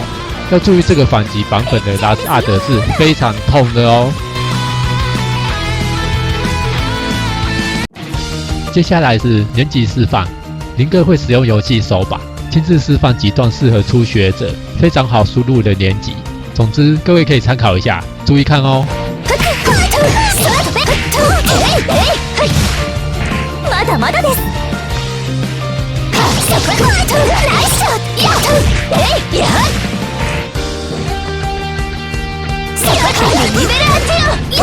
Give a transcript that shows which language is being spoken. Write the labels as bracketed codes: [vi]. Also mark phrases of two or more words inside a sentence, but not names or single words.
[zh] 要注意，这个反击版本的打死 Art 是非常痛的哦。接下来是年级示范，林哥会使用游戏手把亲自示范几段适合初学者非常好输入的年级。总之，各位可以参考一下，注意看哦。 [ja] まだまだです。ナイスショット。やっやっ。リベラーティオ。